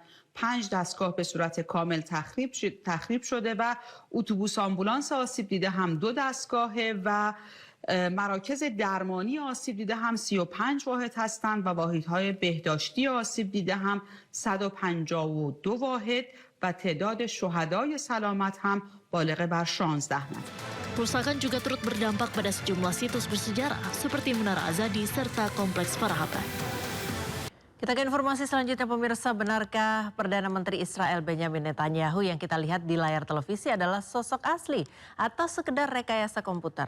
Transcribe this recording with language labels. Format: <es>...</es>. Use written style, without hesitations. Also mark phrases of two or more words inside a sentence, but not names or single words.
<fa>5 دستگاه به صورت کامل تخریب شده و اتوبوس آمبولانس آسیب دیده هم 2 دستگاهه و مراکز درمانی آسیب دیده هم 35 واحد هستند و واحدهای بهداشتی آسیب دیده هم 152 واحد و تعداد شهدای سلامت هم بالغ بر 16 نفر.</fa> <id>Kerusakan juga turut berdampak pada sejumlah situs bersejarah seperti Menara Azadi serta Kompleks Parahaban. Kita ke informasi selanjutnya, pemirsa. Benarkah Perdana Menteri Israel Benjamin Netanyahu yang kita lihat di layar televisi adalah sosok asli atau sekedar rekayasa komputer?</id>